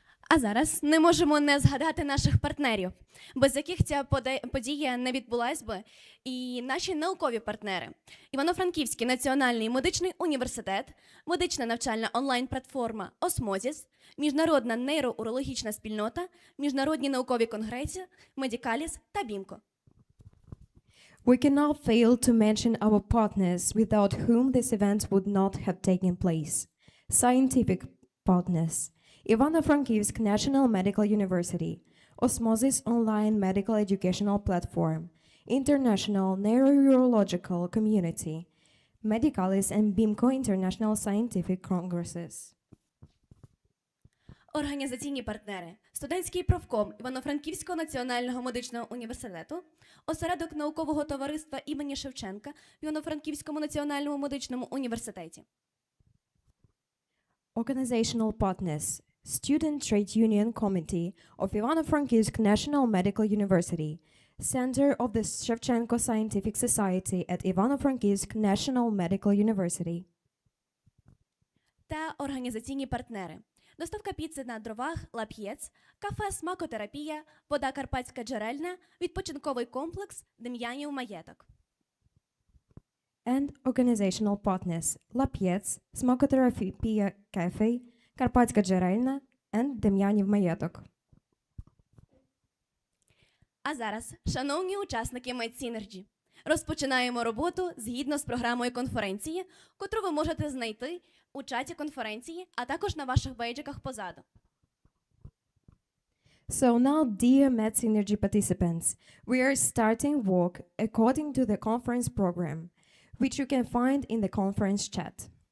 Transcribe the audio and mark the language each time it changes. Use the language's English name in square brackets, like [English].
[Ukrainian] А зараз не можемо не згадати наших партнерів, без яких ця подія не відбулась би. І наші наукові партнери – Івано-Франківський національний медичний університет, медична навчальна онлайн-платформа «Осмозіс», Міжнародна нейроурологічна спільнота, міжнародні наукові конгреси, Медікаліс та Бімко. [English] We cannot fail to mention our partners without whom this event would not have taken place. Scientific partners: IVANO-FRANKIVSK National Medical University, Osmosis Online Medical Educational Platform, International Neurourological Community, Medicalis and BIMCO International Scientific Congresses. [Ukrainian] Організаційні партнери – студентський профком Івано-Франківського національного медичного університету, осередок наукового товариства імені Шевченка в Івано-Франківському національному медичному університеті. [English] Organizational partners: Student Trade Union Committee of Ivano-Frankivsk National Medical University, Center of the Shevchenko Scientific Society at Ivano-Frankivsk National Medical University. [Ukrainian] Та організаційні партнери – доставка піци на дровах «Лап'єц», кафе «Смакотерапія», вода «Карпатська джерельна», відпочинковий комплекс «Дем'янів маєток». [English] And organizational partners: Лап'єц, Смакотерапія Cafe, Карпатська джерельна and Дем'янів маєток. [Ukrainian] А зараз, шановні учасники Medsynergy, розпочинаємо роботу згідно з програмою конференції, котру ви можете знайти у чаті конференції, а також на ваших бейджиках позаду. [English] So now, dear Medsynergy participants, we are starting work according to the conference program, which you can find in the conference chat.